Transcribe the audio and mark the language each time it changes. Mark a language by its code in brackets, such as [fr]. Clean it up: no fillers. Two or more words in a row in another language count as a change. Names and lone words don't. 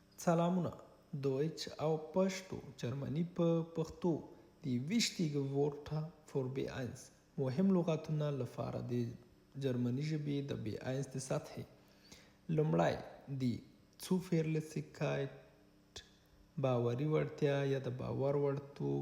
[ps] سلامونه. [de] Deutsch auf Pashto [ps] جرمني په پښتو [de] Die wichtige Wörter für B1 [ps] مهم لغتونه لپاره د جرمني ژبې د B1 د سطحې. لومړی [de] die Zuverlässigkeit [ps] باوري وړتیا یا د باور وړتوب.